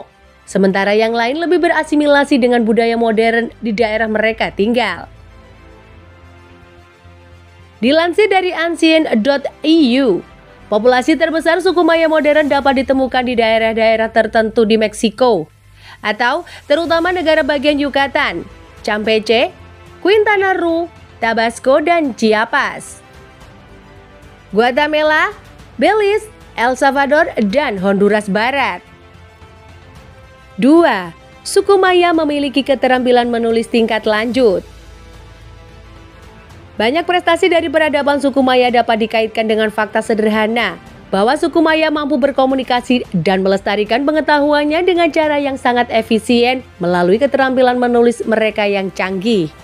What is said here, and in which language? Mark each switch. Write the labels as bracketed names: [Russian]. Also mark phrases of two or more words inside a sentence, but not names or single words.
[Indonesian] Sementara yang lain lebih berasimilasi dengan budaya modern di daerah mereka tinggal. Dilansir dari ancient.eu, populasi terbesar suku Maya modern dapat ditemukan di daerah-daerah tertentu di Meksiko, atau terutama negara bagian Yucatan, Campeche, Quintana Roo, Tabasco, dan Chiapas, Guatemala, Belize, El Salvador, dan Honduras Barat. 2. Suku Maya memiliki keterampilan menulis tingkat lanjut. Banyak prestasi dari peradaban suku Maya dapat dikaitkan dengan fakta sederhana bahwa suku Maya mampu berkomunikasi dan melestarikan pengetahuannya dengan cara yang sangat efisien melalui keterampilan menulis mereka yang canggih.